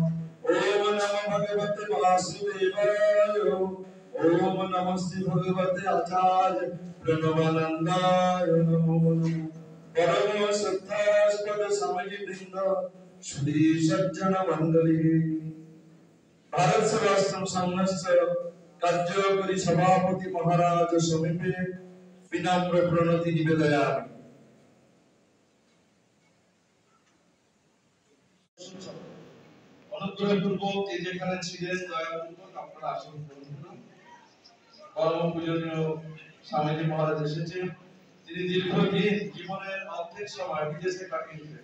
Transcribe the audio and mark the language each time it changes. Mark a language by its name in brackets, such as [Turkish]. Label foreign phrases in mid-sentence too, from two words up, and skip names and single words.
[Sanskrit] ओम नमो भगवते वासुदेवाय ओम नमस्ते भगवते आचार्य प्रणवानंदाय नमो नमः। परम श्रद्धास्पद स्वामीजी वृंद श्री सज्जन मंडली भारत सेवाश्रम संघस्य कार्यकारी सभापति महाराज समीपे विनम्र प्रणति निवेदयामि। [Bangla] অনুগ্রহপূর্বক যে যেখানে ছিলেন দয়াপূর্বক আপনারা আসন গ্রহণ করুন। পরম পূজনীয় স্বামীজি মহারাজ এসেছেন। তিনি দীর্ঘদিন জীবনের অর্ধেক সময় বিদেশে কাটিয়েছেন।